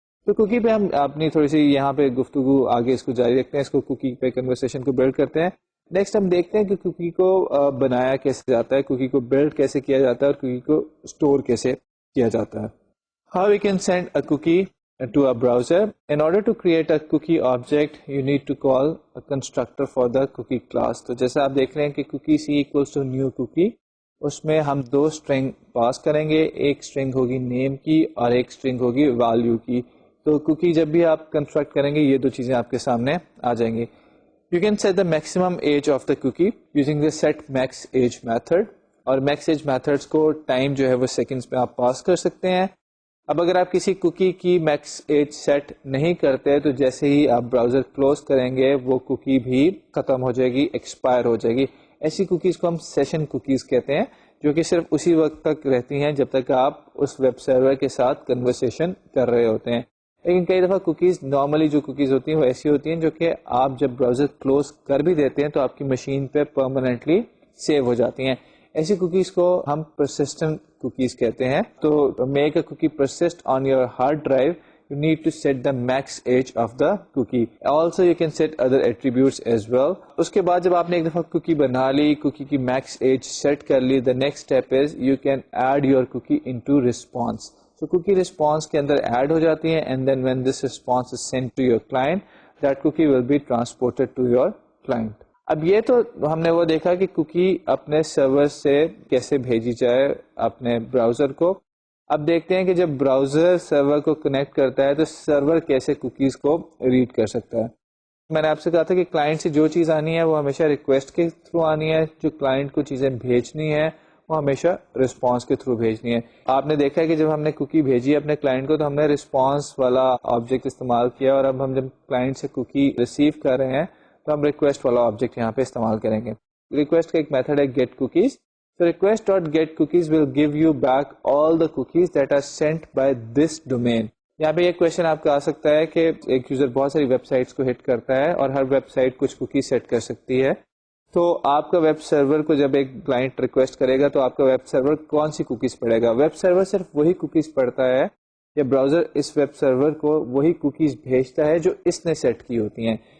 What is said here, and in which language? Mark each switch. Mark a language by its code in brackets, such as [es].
[ur] تو کوکی پہ ہم اپنی تھوڑی سی یہاں پہ گفتگو آگے اس کو جاری رکھتے ہیں, اس کو کوکی پہ کنورسیشن کو بلڈ کرتے ہیں. نیکسٹ ہم دیکھتے ہیں کہ کوکی کو بنایا کیسے جاتا ہے, کوکی کو بلڈ کیسے کیا جاتا ہے, اور کوکی کو اسٹور کیسے کیا جاتا ہے. [en] How we can send a cookie to a browser. In order to create a cookie object, you need to call a constructor for the cookie class. [ur] تو جیسا آپ دیکھ رہے ہیں کہ cookie c equals to new cookie, اس میں ہم 2 string پاس کریں گے, ایک string ہوگی name کی اور ایک string ہوگی value کی. تو cookie جب بھی آپ کنسٹرکٹ کریں گے یہ 2 چیزیں آپ کے سامنے آ جائیں گی. [en] You can set the maximum age of the cookie using the set max age method, [ur] اور max age methods کو ٹائم جو ہے وہ سیکنڈز پہ آپ پاس کر سکتے ہیں. اب اگر آپ کسی کوکی کی میکس ایج سیٹ نہیں کرتے تو جیسے ہی آپ براؤزر کلوز کریں گے وہ کوکی بھی ختم ہو جائے گی, ایکسپائر ہو جائے گی. ایسی کوکیز کو ہم سیشن کوکیز کہتے ہیں, جو کہ صرف اسی وقت تک رہتی ہیں جب تک آپ اس ویب سرور کے ساتھ کنورسیشن کر رہے ہوتے ہیں. لیکن کئی دفعہ کوکیز نارملی جو کوکیز ہوتی ہیں وہ ایسی ہوتی ہیں جو کہ آپ جب براؤزر کلوز کر بھی دیتے ہیں تو آپ کی مشین پہ پرماننٹلی سیو ہو جاتی ہیں. ایسی کوکیز کو ہم پرسسٹنٹ کوکیز کہتے ہیں. [en] تو make a cookie persist on your hard drive, you need to set the max age of the cookie. Also you can set other attributes as well. [ur] اس کے بعد جب آپ نے ایک دفعہ کوکی بنا لی, کوکی کی میکس ایج سیٹ کر لی, [en] the next step is you can add your cookie into response. So cookie response [ur] کے اندر ایڈ ہو جاتی ہیں, [en] and then when this response is sent to your client, that cookie will be transported to your client. [ur] اب یہ تو ہم نے وہ دیکھا کہ کوکی اپنے سرور سے کیسے بھیجی جائے اپنے براؤزر کو. اب دیکھتے ہیں کہ جب براؤزر سرور کو کنیکٹ کرتا ہے تو سرور کیسے کوکیز کو ریڈ کر سکتا ہے. میں نے آپ سے کہا تھا کہ کلائنٹ سے جو چیز آنی ہے وہ ہمیشہ ریکویسٹ کے تھرو آنی ہے, جو کلائنٹ کو چیزیں بھیجنی ہے وہ ہمیشہ رسپانس کے تھرو بھیجنی ہے. آپ نے دیکھا ہے کہ جب ہم نے کوکی بھیجی اپنے کلائنٹ کو تو ہم نے رسپانس والا آبجیکٹ استعمال کیا, اور اب ہم جب کلائنٹ سے کوکی ریسیو کر رہے ہیں تو ہم ریکویسٹ والا آبجیکٹ یہاں پہ استعمال کریں گے. ریکویسٹ کا ایک میتھڈ ہے get cookies. [en] So request.getCookies will give you back all the cookies that are sent by this domain. [ur] یہاں پہ یہ کویشچن آپ کا آ سکتا ہے کہ ایک یوزر بہت ساری ویب سائٹس کو ہٹ کرتا ہے اور ہر ویب سائٹ کچھ کوکیز سیٹ کر سکتی ہے. تو آپ کا ویب سرور کو جب ایک کلائنٹ ریکویسٹ کرے گا تو آپ کا ویب سرور کون سی کوکیز پڑھے گا؟ ویب سرور صرف وہی کوکیز پڑھتا ہے یا براؤزر اس ویب سرور کو وہی کوکیز بھیجتا ہے جو اس نے سیٹ کی ہوتی ہیں.